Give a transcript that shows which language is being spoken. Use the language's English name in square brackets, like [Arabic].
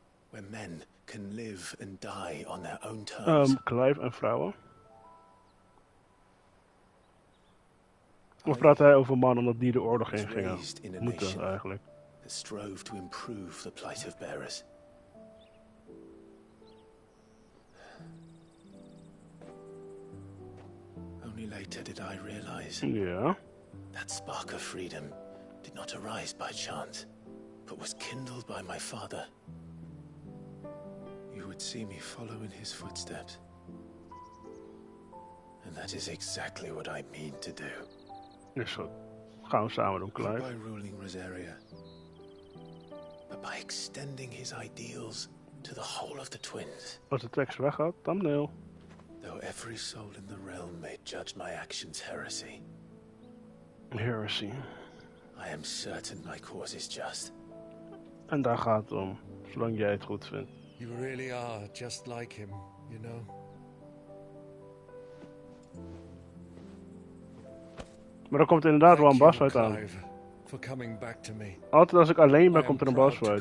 [English] Where men can live and die on their own terms. [Dutch] Clive en vrouwen? Of praat hij over mannen omdat die de oorlog in gingen? Moeten eigenlijk. [English] That strove to improve the plight of bearers. Only later did I realize. Yeah. That spark of freedom did not arise by chance, but was kindled by my father. You would see me follow in his footsteps. And that is exactly what I mean to do. [Dutch] Is goed. Gaan we samen doen, Clive. [English] Not by ruling Rosaria, but by extending his ideals to the whole of the twins. [Dutch] Als de tekst weggaat, thumbnail. [English] Though every soul in the realm may judge my actions heresy. Heresy. I am certain my cause is just. [Dutch] En daar gaat het om, zolang jij het goed vindt. [English] You really are just like him, you know. [Dutch] Maar er komt inderdaad wel een bossfight aan. [English] For coming back to me. [Dutch] Altijd als ik alleen ben, komt er een bossfight.